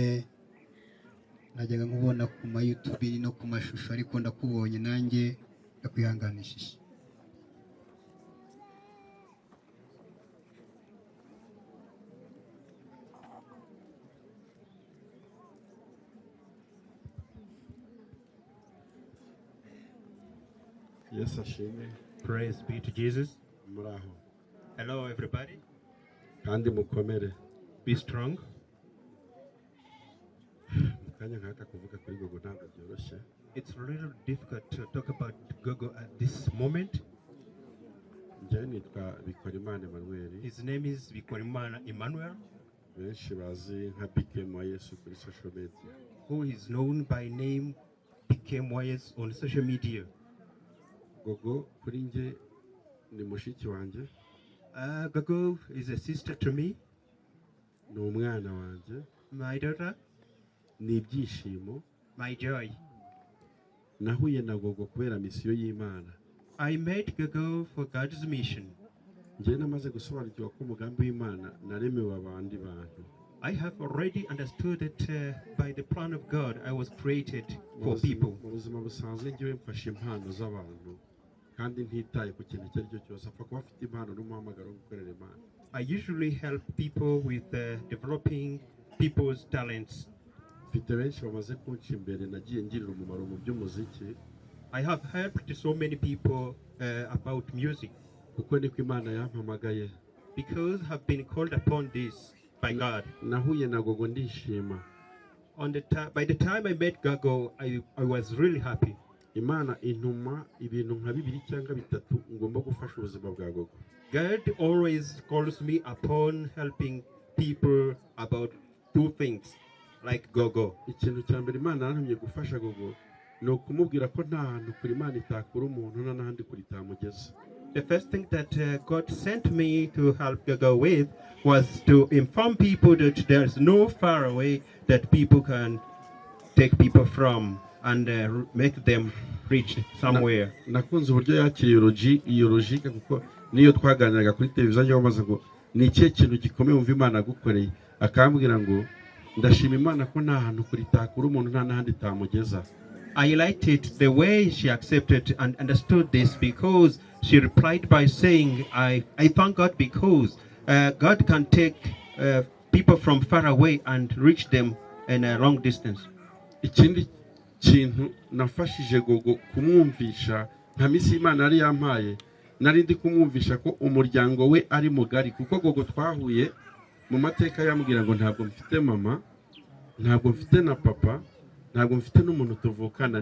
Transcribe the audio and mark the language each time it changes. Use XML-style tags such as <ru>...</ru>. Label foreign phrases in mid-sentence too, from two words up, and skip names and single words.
<rw>Najyaga nkubona ku ma YouTube no ku mashusho ariko ndakubonye nanjye ndakwihanganishije. Yes, ashimwe.</rw> <en>Praise be to Jesus.</en> <rw>Muraho.</rw> <en>Hello, everybody.</en> <rw>Kandi mukomere.</rw> <en>Be strong.</en> <rw>Kanya nkaka kuvuga kuri Gogo ntabwo byoroshye.</rw> <en>It's a little difficult to talk about Gogo at this moment.</en> <rw>Njye nitwa Bikorimana Emmanuel.</rw> <en>His name is Bikorimana Emmanuel,</en> <rw>Benshi bazi nka Bikem wa Yesu kuri</rw> <en>social media. who is known by name Bikem on social media.</en> <rw>Gogo kuri njye ni mushiki wanjye.</rw> <en>Gogo is a sister to me,</en> <rw>Ni umwana wanjye.</rw> <en>my daughter,</en> <rw>Ni ibyishimo.</rw> <en>my joy.</en> <rw>Nahuye na Gogo kubera misiyo y'Imana.</rw> <en>I met Gogo for God's mission.</en> <rw>Njye namaze gusobanukirwa ko umugambi w'Imana naremewe abandi bantu.</rw> <en>I have already understood that by the plan of God, I was created for people.</en> <rw>Mu buzima busanzwe njyewe mfashe impano z'abantu kandi ntitaye ku kintu icyo ari cyo cyose, apfa kuba afite impano n'umuhamagaro wo gukorera Imana.</rw> <en>I usually help people with developing people's talents.</en> <rw>Mfite benshi bamaze kunca imbere nagiye ngirira umumaro mu by'umuziki.</rw> <en>I have helped so many people about music</en> <rw>Kuko niko Imana yampamagaye.</rw> <en>because I've been called upon this by God.</en> <rw>Nahuye na Gogo ndishima.</rw> <en>By the time I met Gogo, I was really happy.</en> <rw>Imana intuma ibintu nka 2 cyangwa 3 ngomba gufasha ubuzima bwa Gogo.</rw> <en>God always calls me upon helping people about 2 things, like Gogo.</en> <rw>Ikintu cya mbere Imana yantumye gufasha Gogo ni ukumubwira ko nta hantu kuri Imana itakura umuntu nta n'ahandi kuri itamugeza.</rw> <en>The first thing that God sent me to help Gaga with was to inform people that there's no far away that people can take people from and make them reach somewhere.</en> <rw>Nakunze uburyo yakiriye iyo logique kuko niyo twaganiraga kuri televiziyo yavuze ngo ni ikihe kintu gikomeye wumva Imana gukoreye, akambwira ngo ndashima Imana ko nta hantu kuri itakura umuntu nta n'ahandi itamugeza.</rw> <en>I liked it the way she accepted and understood this, because she replied by saying, I thank God because God can take people from far away and reach them in a long distance.</en> <rw>Ikindi kintu nafashije Gogo kumwumvisha nka misi Imana ari yampaye, nari ndi kumwumvisha ko umuryango we ari mugari, kuko Gogo twahuye mu mateka yambwira ngo ntabwo mfite mama, ntabwo mfite na papa, ntabwo mfite n'umuntu tuvukana.</rw>